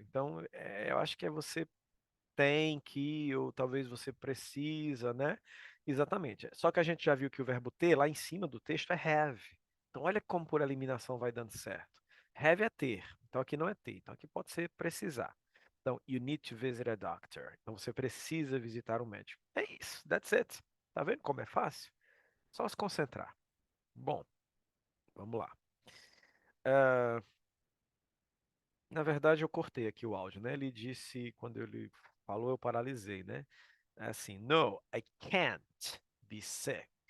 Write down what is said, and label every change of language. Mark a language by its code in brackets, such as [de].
[pt] Então, eu acho que é você tem que, ou talvez você precisa, né? Exatamente. Só que a gente já viu que o verbo ter, lá em cima do texto, é have. Então, olha como por eliminação vai dando certo. Have é ter. Então, aqui não é ter. Então, aqui pode ser precisar. [en] Então, you need to visit a doctor. [pt] Então, você precisa visitar um médico. É isso. [en] That's it. [pt] Tá vendo como é fácil? Só se concentrar. Bom, vamos lá. Ah, na verdade, eu cortei aqui o áudio, né? Ele disse, quando ele falou, eu paralisei, né? É assim, [en] no, I can't be sick.